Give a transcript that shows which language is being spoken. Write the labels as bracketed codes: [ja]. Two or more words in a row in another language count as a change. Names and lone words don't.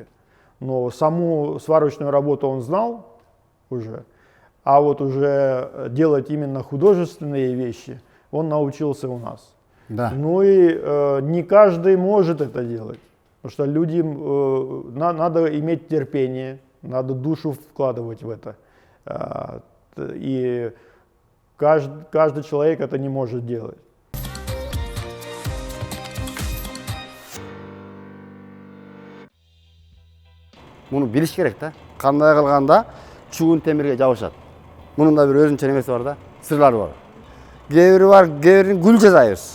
[ru] Но саму сварочную работу он знал уже, а вот уже делать именно художественные вещи он научился у нас. Да. Ну и не каждый может это делать, потому что людям надо иметь терпение, надо душу вкладывать в это. И каждый человек это не может делать. [ky] Муну билиш керек да. Кандай кылганда чугун темирге жабышат. Мунун да бир өзүнчө немеси бар да, сырлары бар. Кээ гүл жасайбыз.